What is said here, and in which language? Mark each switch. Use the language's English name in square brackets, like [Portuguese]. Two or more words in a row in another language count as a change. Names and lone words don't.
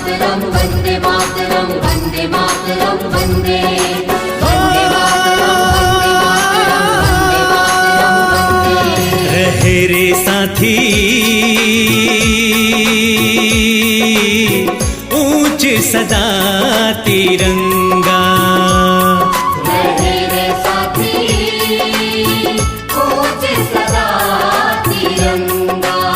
[Sanskrit] मातरम वंदे मातरम वंदे मातरम वंदे वंदे मातरम वंदे मातरम वंदे। [Hindi] रहे रे साथी ऊंच सदा तिरंगा, रहे रे साथी ऊंच सदा तिरंगा।